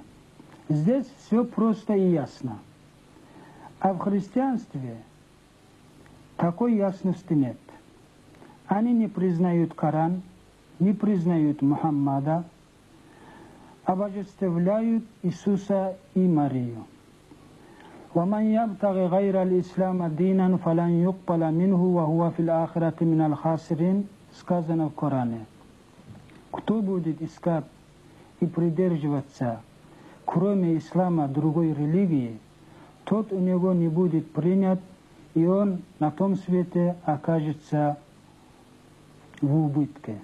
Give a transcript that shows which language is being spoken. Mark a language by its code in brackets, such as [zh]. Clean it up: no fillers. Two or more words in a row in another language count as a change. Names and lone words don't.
[ru] Здесь все просто и ясно. А в христианстве такой ясности нет. Они не признают Коран, не признают Мухаммада, обожествляют Иисуса и Марию. [ar] وَمَنْ يَبْتَغِ غَيْرَ الْإِسْلَامَ دِينًا فَلَنْ يُقْبَلَ مِنْهُ وَهُوَ فِي الْآخِرَةِ مِنَ الْخَاسِرِينَ, [ru] сказано в Коране. Кто будет искать и придерживаться, кроме ислама, другой религии, тот у него не будет принят, и он на том свете окажется в убытке.